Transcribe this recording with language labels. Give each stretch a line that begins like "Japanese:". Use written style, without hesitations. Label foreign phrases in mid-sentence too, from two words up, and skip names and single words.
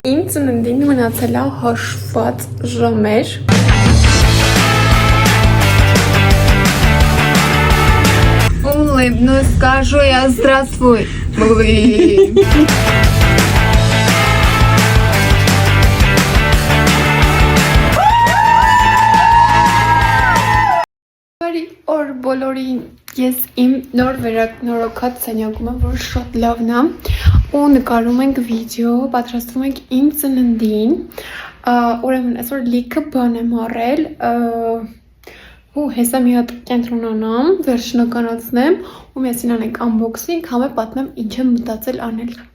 Armenian: ծննդին մնացել է հաշված ժամեր։
Russian: Ну скажу я здравствуй.
Armenian: Բարի օր բոլորին, ես իմ նոր վերակնորոգած սենյակում եմ, որ շատ լավն է, ու նկարում ենք վիդեո, պատրաստվում ենք իմ ծննդին, ուրեմն այսօր լիքը բան եմ առել, ու հեսա մի հատ կենտրոնանամ, վերջնականացնեմ, ու միասին անենք unboxing, համը պատմեմ ինչ եմ մտածել անել։